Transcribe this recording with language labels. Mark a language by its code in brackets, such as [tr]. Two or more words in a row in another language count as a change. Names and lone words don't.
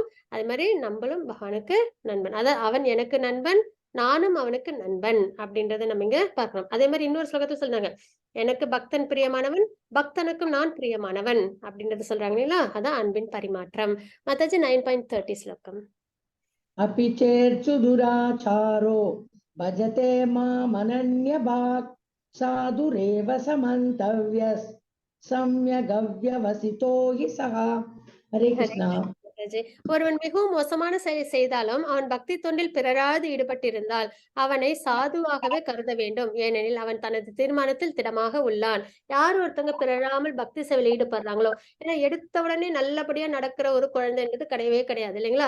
[ta] அது மாதிரி நம்மளும் பகவானுக்கு நண்பன். அதான் அவன் எனக்கு நண்பன், நானும் அவனுக்கு நண்பன் அப்படின்றத நம்ம இங்க பார்க்கிறோம். அதே மாதிரி இன்னொரு ஸ்லோகத்துல சொல்றாங்க, எனக்கு பக்தன் பிரியமானவன், பக்தனுக்கும் நான் பிரியமானவன் அப்படின்றத சொல்றாங்க இல்லையா? அதான் அன்பின் பரிமாற்றம். மாதாஜி 9.30 ஸ்லோகம். [sa] अपि चेर्चु दुराचारो भजते मामनन्यभाक् साधुरेव समन्तव्यः सम्यगव्यवसितो हि सः. हरे कृष्णा. [ta] ஒருவன் மிகவும் மோசமான செயலை செய்தாலும் அவன் பக்தி தொண்டில் பிறராது ஈடுபட்டிருந்தால் அவனை சாதுவாகவே கருத வேண்டும். ஏனெனில் அவன் தனது தீர்மானத்தில் திடமாக உள்ளான். யார் ஒருத்தங்க பிறராமல் பக்தி சேவையில் ஈடுபடுறாங்களோ, ஏன்னா எடுத்த உடனே நல்லபடியா நடக்கிற ஒரு குழந்தைன்றது கிடையவே கிடையாது இல்லைங்களா?